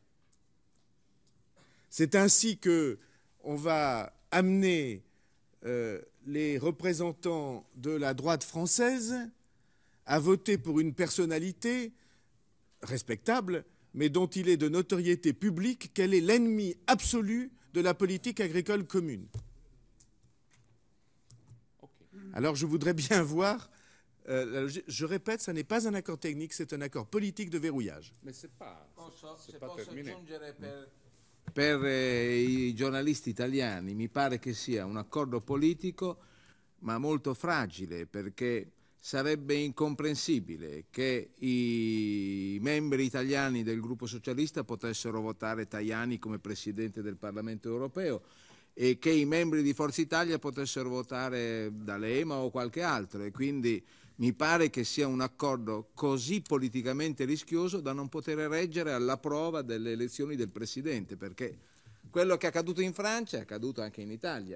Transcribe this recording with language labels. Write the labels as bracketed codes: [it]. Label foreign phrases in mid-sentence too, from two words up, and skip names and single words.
[fr] C'est ainsi qu'on va amener les représentants de la droite française à voter pour une personnalité respectable, mais dont il est de notoriété publique qu'elle est l'ennemi absolu de la politique agricole commune. Alors je voudrais bien voir, je répète, ce n'est pas un accord technique, c'est un accord politique de verrouillage. Mais c'est pas terminé. [it] Per i giornalisti italiani mi pare che sia un accordo politico ma molto fragile, perché sarebbe incomprensibile che i membri italiani del gruppo socialista potessero votare Tajani come Presidente del Parlamento europeo e che i membri di Forza Italia potessero votare D'Alema o qualche altro, e quindi mi pare che sia un accordo così politicamente rischioso da non poter reggere alla prova delle elezioni del Presidente, perché quello che è accaduto in Francia è accaduto anche in Italia.